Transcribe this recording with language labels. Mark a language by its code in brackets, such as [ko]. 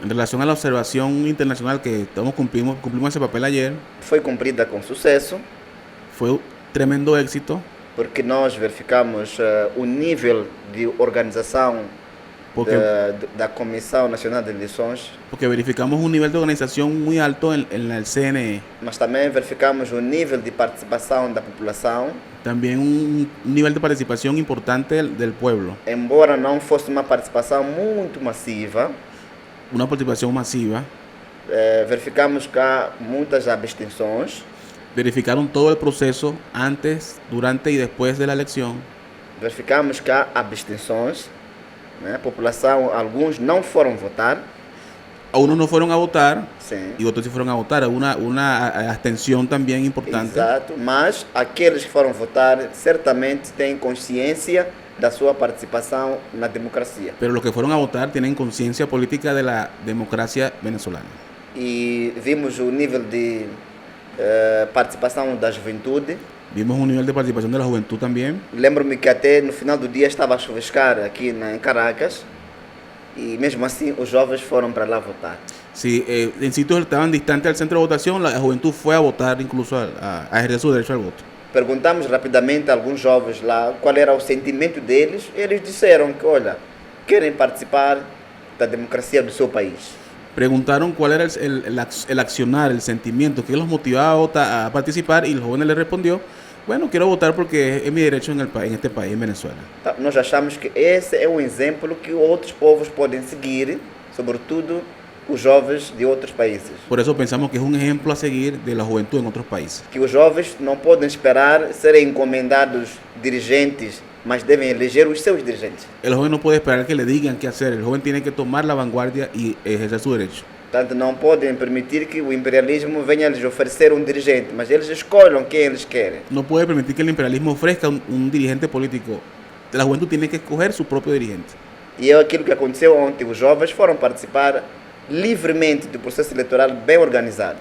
[pt] em relação à observação internacional que cumprimos esse papel [es] ayer, [pt] foi cumprida com sucesso. Foi tremendo êxito. Porque nós verificamos o nível de organização [es] Porque, [pt] da Comissão Nacional de Eleições, [es] porque verificamos un nivel de organización muy alto en el CNE. [pt] mas também verificamos o nível de participação da população, [es] También un nivel de participación importante del pueblo. [pt] embora não fosse uma participação muito massiva. [es] Una participación masiva. [pt] Verificamos que há muitas abstenções, [es] Verificaron todo el proceso antes, durante y después de la elección. [pt] verificamos que há abstenções, né? A população, alguns não foram votar, [es] Unos no fueron a votar [pt] sim, [es] y otros sí fueron a votar. Una abstención también importante. [pt] exato, mas aqueles que foram votar certamente têm consciência da sua participação na democracia. [es] Pero los que fueron a votar tienen conciencia política de la democracia venezolana. [pt] E vimos o nível de participação da juventude. [es] Vimos un nivel de participación de la juventud también. [pt] Lembro-me que até no final do dia estava a chuviscar aqui em Caracas e mesmo assim os jovens foram para lá votar. [es] Sí, en sitios que estaban distantes al centro de votación, la juventud fue a votar, incluso a ejercer su derecho al voto. [pt] Perguntamos rapidamente a alguns jovens lá qual era o sentimento deles. Eles disseram que, olha, querem participar da democracia do seu país. [es] Preguntaron cuál era el accionar, el sentimiento que los motivaba a votar, a participar, y el joven le respondió: bueno, quiero votar porque es mi derecho en este país, en Venezuela. [pt] Tá, nós achamos que esse é um exemplo que outros povos podem seguir, sobretudo os jovens de outros países. [es] Por eso pensamos que es un ejemplo a seguir de la juventud en otros países. [pt] Que os jovens não podem esperar serem encomendados dirigentes, mas devem eleger os seus dirigentes. [es] El joven no puede esperar que le digan qué hacer, el joven tiene que tomar la vanguardia y ejercer su derecho. [pt] Portanto, não podem permitir que o imperialismo venha lhes oferecer um dirigente, mas eles escolham quem eles querem. [es] No puede permitir que el imperialismo ofrezca un dirigente político. La juventud tiene que escoger su propio dirigente. [pt] E é aquilo que aconteceu ontem. Os jovens foram participar livremente do processo eleitoral bem organizado.